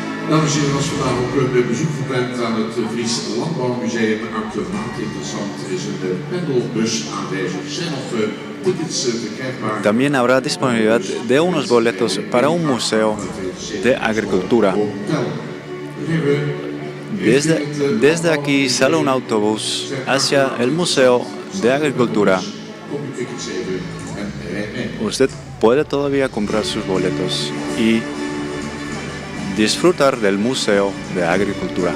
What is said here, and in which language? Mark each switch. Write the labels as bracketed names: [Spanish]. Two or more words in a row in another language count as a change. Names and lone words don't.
[Dutch] Dames en heren, was vandaag ook een bezoek gepland aan het Fries Landbouwmuseum. Uitermate interessant is een pendelbus aanwezig. Er zijn nog tickets verkrijgbaar. [Spanish] También habrá disponibilidad de unos boletos para un museo de agricultura. Desde aquí sale un autobús hacia el Museo de Agricultura. Usted puede todavía comprar sus boletos y disfrutar del Museo de Agricultura.